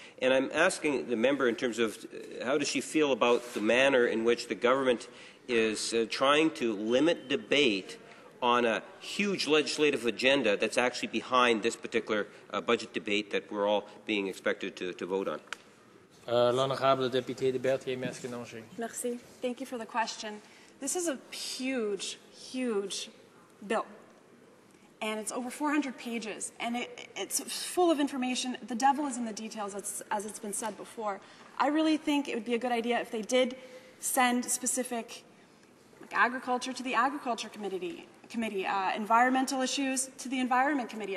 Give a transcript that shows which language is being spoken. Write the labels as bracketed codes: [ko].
[en] And I'm asking the member in terms of how does she feel about the manner in which the government is trying to limit debate on a huge legislative agenda that's actually behind this particular budget debate that we're all being expected to vote on. [fr] L'honorable député de Berthier-Masconoget. Merci. [en] Thank you for the question. This is a huge, huge bill. And it's over 400 pages, and it's full of information. The devil is in the details, as it's been said before. I really think it would be a good idea if they did send specific agriculture to the Agriculture Committee, environmental issues to the Environment Committee.